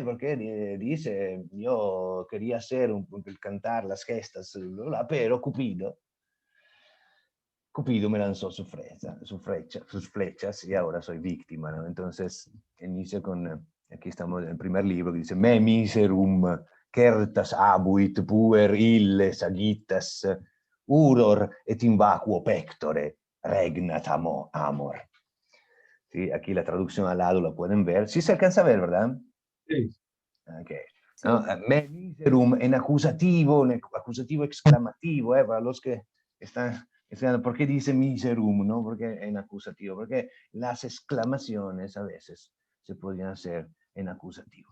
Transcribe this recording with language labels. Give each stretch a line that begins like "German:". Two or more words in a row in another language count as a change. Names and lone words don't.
Spanish: Porque dice, yo quería hacer el cantar las gestas, pero Cupido me lanzó sus flechas y ahora soy víctima, ¿no? Entonces inicia con, aquí estamos en el primer libro, que dice,
Latin: me miserum certas abuit puer ille sagitas uror et in vacuo pectore regnat amor.
Spanish: ¿Sí? Aquí la traducción al lado la pueden ver. Sí se alcanza a ver, ¿verdad? Sí. Okay. Sí. No,
Latin: me miserum
Spanish: en acusativo exclamativo, para los que están estudiando, ¿por qué dice miserum? ¿No? Porque en acusativo, porque las exclamaciones a veces se podían hacer en acusativo.